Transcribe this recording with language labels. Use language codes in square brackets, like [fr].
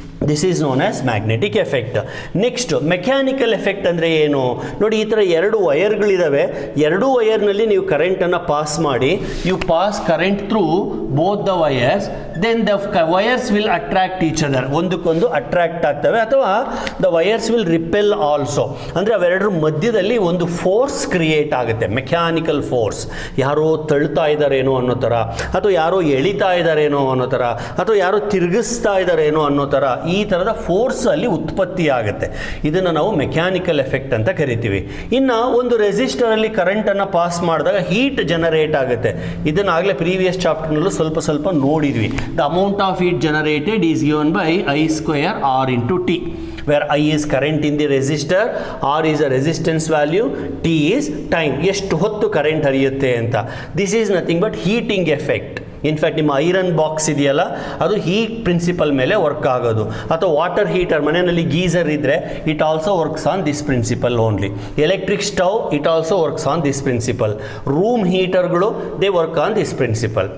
[en] This is known as magnetic effect. [kn] Next mechanical effect ಅಂದರೆ ಏನು ನೋಡಿ, ಈ ಥರ 2 ವಯರ್ಗಳಿದ್ದಾವೆ. 2 ವಯರ್ನಲ್ಲಿ ನೀವು ಕರೆಂಟನ್ನು ಪಾಸ್ ಮಾಡಿ, [en] You pass current through both the wires, then the wires will attract each other. [kn] ಒಂದಕ್ಕೊಂದು ಅಟ್ರಾಕ್ಟ್ ಆಗ್ತವೆ, ಅಥವಾ [en] The wires will repel also. [kn] ಅಂದರೆ ಅವೆರಡರ ಮಧ್ಯದಲ್ಲಿ ಒಂದು ಫೋರ್ಸ್ ಕ್ರಿಯೇಟ್ ಆಗುತ್ತೆ, ಮೆಕ್ಯಾನಿಕಲ್ ಫೋರ್ಸ್. ಯಾರೋ ತಳ್ತಾ ಇದ್ದಾರೇನೋ ಅನ್ನೋ ಥರ, ಅಥವಾ ಯಾರೋ ಎಳಿತಾ ಇದ್ದಾರೇನೋ ಅನ್ನೋ ಥರ, ಅಥವಾ ಯಾರೋ ತಿರುಗಿಸ್ತಾ ಇದ್ದಾರೇನೋ ಅನ್ನೋ ಥರ, ಈ ಥರದ ಫೋರ್ಸ್ ಅಲ್ಲಿ ಉತ್ಪತ್ತಿ ಆಗುತ್ತೆ. ಇದನ್ನು ನಾವು ಮೆಕ್ಯಾನಿಕಲ್ ಎಫೆಕ್ಟ್ ಅಂತ ಕರಿತೀವಿ. ಇನ್ನು ಒಂದು ರೆಸಿಸ್ಟರಲ್ಲಿ ಕರೆಂಟನ್ನು ಪಾಸ್ ಮಾಡಿದಾಗ ಹೀಟ್ ಜನರೇಟ್ ಆಗುತ್ತೆ. ಇದನ್ನು ಆಗಲೇ ಪ್ರೀವಿಯಸ್ ಚಾಪ್ಟರ್ನಲ್ಲೂ ಸ್ವಲ್ಪ ನೋಡಿದ್ವಿ. [en] the amount of heat generated is given by I² R into T, where I is current in the resistor, R is a resistance value, T is time, [kn] ಎಷ್ಟು ಹೊತ್ತು current ಹರಿಯುತ್ತೆ ಅಂತ. [en] This is nothing but heating effect. [kn] In fact ನಿಮ್ಮ iron box ಇದೆಯಲ್ಲ, ಅದು heat principal ಮೇಲೆ work ಆಗೋದು. [en] ಅಥವಾ water heater, [kn] ಮನೆಯಲ್ಲಿ ಗೀಸರ್ ಇದ್ದರೆ [en] It also works on this principle only. Electric stove, it also works on this principle. Room ಹೀಟರ್ಗಳು, they work on this principle.